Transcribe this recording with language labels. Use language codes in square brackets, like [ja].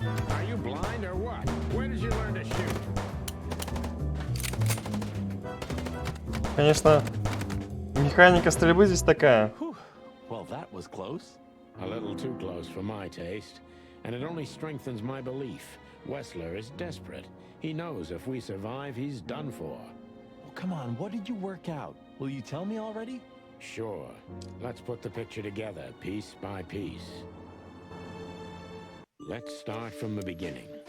[en] Are you blind or what? Where did you learn to shoot? [ru] Конечно, механика стрельбы здесь такая. [en] Whew. Well, that was close. A little too close for my taste. And it only strengthens my belief. Wessler is desperate. He knows if we survive, he's done for. Oh, come on, what did you work out? Will you tell me already? Sure. Let's put the picture together, piece by piece. Let's start from the beginning.